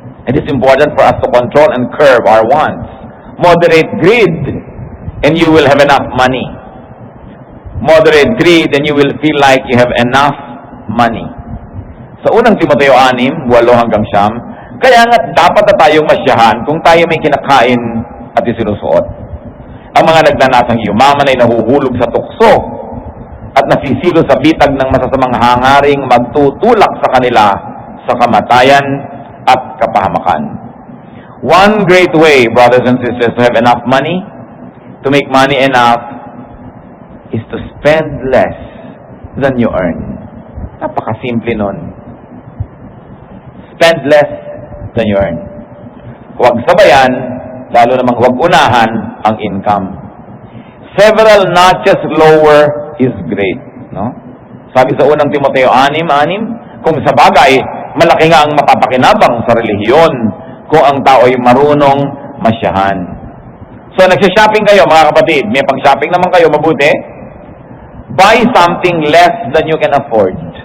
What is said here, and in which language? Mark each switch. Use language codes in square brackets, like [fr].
[en] It is important for us to control and curb our wants. Moderate greed, and you will have enough money. Moderate greed, and you will feel like you have enough money. [tl] Sa unang Timoteo 6:8-9, kaya nga dapat na tayong masyahan kung tayo may kinakain at isinusuot. Ang mga nagnanasang yumaman ay nahuhulog sa tukso at nasisilo sa bitag ng masasamang hangaring magtutulak sa kanila sa kamatayan at kapahamakan. [en] One great way, brothers and sisters, to have enough money, to make money enough, is to spend less than you earn. [tl] Napakasimple nun. [en] Spend less than you earn. [tl] Huwag sabayan, lalo namang huwag unahan ang income. [en] Several notches lower is great. No? [tl] Sabi sa unang Timoteo 6:6, kung sa bagay, malaki nga ang mapapakinabang sa relihiyon kung ang tao ay marunong masyahan. So, nagsha-shopping kayo, mga kapatid. May pang-shopping naman kayo, mabuti. [en] Buy something less than you can afford.